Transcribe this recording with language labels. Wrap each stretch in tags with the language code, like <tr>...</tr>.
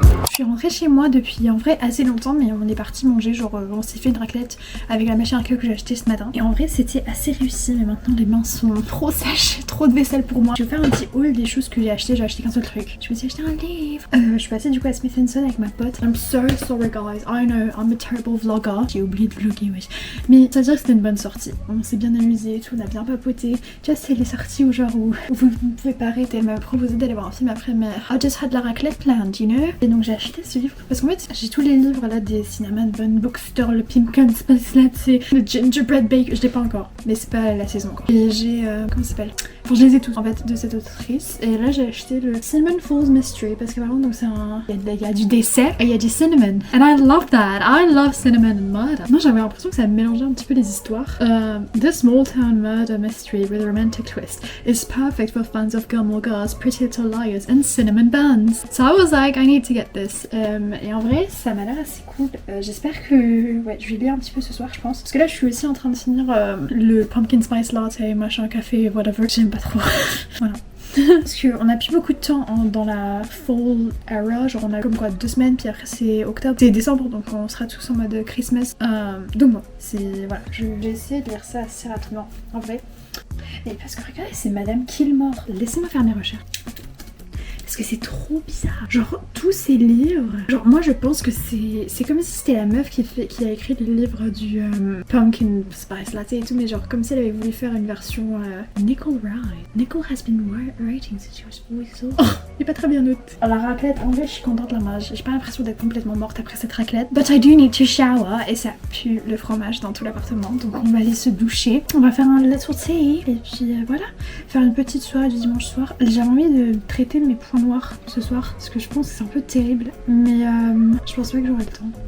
<fr>Je suis rentrée chez moi depuis en vrai assez longtemps, mais on est parti manger, genre on s'est fait une raclette avec la machine à café que j'ai acheté ce matin. Et en vrai c'était assez réussi, mais maintenant les mains sont trop sèches, trop de vaisselle pour moi. Je vais faire un petit haul des choses que j'ai acheté qu'un seul truc. Je me suis acheté un livre. Je suis passée du coup à Smith & Son avec ma pote.</fr> <en>I'm so sorry guys, I know I'm a terrible vlogger.</en> <fr>J'ai oublié de vlogger, wesh. Mais ça veut dire que c'était une bonne sortie. On s'est bien amusé et tout, on a bien papoté. Tu vois, c'est les sorties où genre où vous pouvez pas arrêter. Elle m'a proposé d'aller voir un film après, mais</fr> <en>I just had</en> <fr>la raclette</fr> <en>planned, you know.</en> <fr>Et donc j'ai acheté ce livre parce qu'en fait j'ai tous les livres là des Cinnamon Bun Bookstore, le Pumpkin Spice Latte, le Gingerbread Bake, je l'ai pas encore mais c'est pas la saison encore. Et j'ai comment ça s'appelle, enfin je les ai tous en fait de cette autrice. Et là j'ai acheté le Cinnamon Falls Mystery parce que par contre donc c'est un, il y a du dessert et il y a du cinnamon</fr> <en>and I love that, I love cinnamon and murder.</en> <fr>Moi j'avais l'impression que ça mélangeait un petit peu les histoires.</fr> <en>The small town murder mystery with a romantic twist is perfect for fans of Gilmore Girls, Pretty Little Liars and cinnamon buns. So I was like I need to get this.</en> <fr>Et en vrai ça m'a l'air assez cool. J'espère que ouais, je vais lire un petit peu ce soir je pense. Parce que là je suis aussi en train de finir le Pumpkin Spice Latte, machin, café, whatever. J'aime pas trop. Voilà. Parce qu'on a plus beaucoup de temps dans la fall era, genre on a comme quoi 2 semaines puis après c'est octobre, c'est décembre donc on sera tous en mode Christmas. Donc bon, c'est voilà, je vais essayer de lire ça assez rapidement en vrai. Et parce que regardez, c'est Madame Kilmore. Laissez-moi faire mes recherches. Parce que c'est trop bizarre. Genre tous ces livres, genre moi je pense que c'est comme si c'était la meuf qui a écrit le livre du Pumpkin Spice Latte et tout, mais genre comme si elle avait voulu faire une version Nicole Wright.</fr> <en>Nicole has been writing since she was always so...</en> <fr>Oh, il est pas très bien noté. La raclette, en vrai je suis contente là, j'ai pas l'impression d'être complètement morte après cette raclette.</fr> <en>But I do need to shower</en> <fr>et ça pue le fromage dans tout l'appartement, donc on va aller se doucher. On va faire un</fr> <en>little tea</en> <fr>et puis voilà, faire une petite soirée du dimanche soir. J'ai envie de traiter mes points noirs ce soir parce que je pense que c'est un peu terrible, mais je pense pas que j'aurai le temps.</fr>